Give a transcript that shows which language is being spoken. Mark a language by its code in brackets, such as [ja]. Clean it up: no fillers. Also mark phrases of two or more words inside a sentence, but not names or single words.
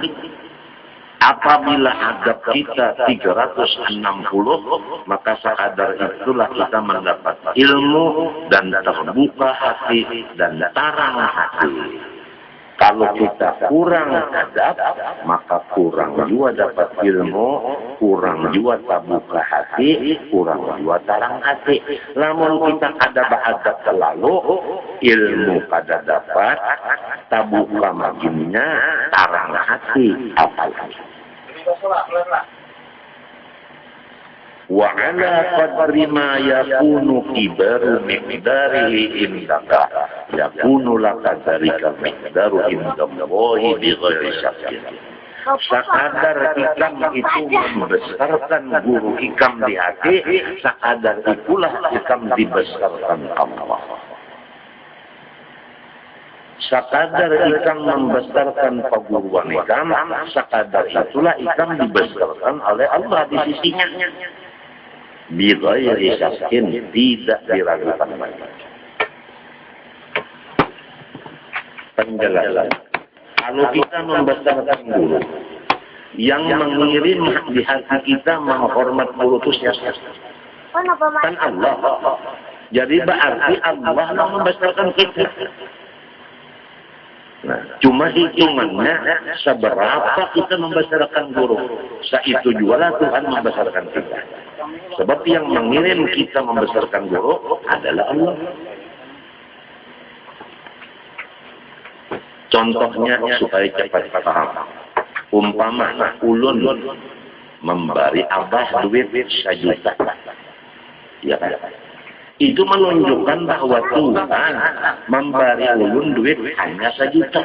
[id] Apabila adab kita 360, maka sekadar itulah kita mendapat ilmu dan terbuka hati dan tarang hati. Kalau kita kurang adab, maka kurang juga dapat ilmu, kurang juga terbuka hati, kurang juga tarang hati. Namun kita adab selalu, [bjn] ilmu kada dapat, terbuka makinnya, tarang hati apalagi. [ar] وعلى قدر ما يكون كبر مقداره عندك يكون لك ذلك مقدار عند الله بغير شك. [bjn] Sekadar ikam itu membesarkan guru ikam di hati, sekadar itulah ikam dibesarkan Allah. Sekadar ikam membesarkan perguruan ikam, sekadar itulah ikam dibesarkan oleh Allah di sisinya. [ar] بغير شك, [id] tidak diragukan lagi. Penjelasan. Kalau kita membesarkan guru, yang mengirim di hati kita menghormat guru itu siapa? Kan Allah. Jadi berarti Allah yang membesarkan kita. Nah, cuma hitungannya seberapa kita membesarkan guru. Itu juga Tuhan membesarkan kita. Sebab yang mengirim kita membesarkan guru adalah Allah. Contohnya supaya cepat paham. [bjn] Umpama ulun memberi abah duit 1 juta. [id] Ya kan? Itu menunjukkan bahwa Tuhan memberi ulun duit hanya 1 juta.